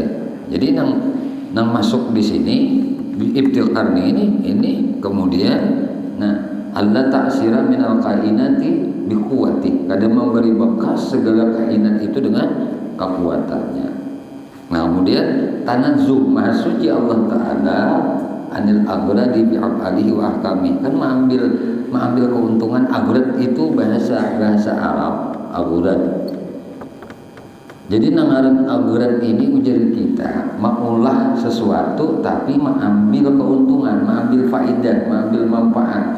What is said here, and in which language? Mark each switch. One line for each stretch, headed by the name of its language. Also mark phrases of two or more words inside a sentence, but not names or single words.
Banjar: Jadi nang masuk di sini di ibtikar ini kemudian nah Allah
Arabic: تأثيرا من الكائنات بقوة,
Banjar: kadang memberi bekas segala kainat itu dengan kekuatannya. Nah kemudian tanazzuh maha suci Allah Ta'ala
Arabic: عن الأغراض بأفعاله وأحكامه,
Banjar: kan mengambil keuntungan. Agrad itu bahasa Arab agrad. Jadi nangaran agrad ini ujar kita mengolah sesuatu tapi mengambil keuntungan, mengambil faidah, mengambil manfaat.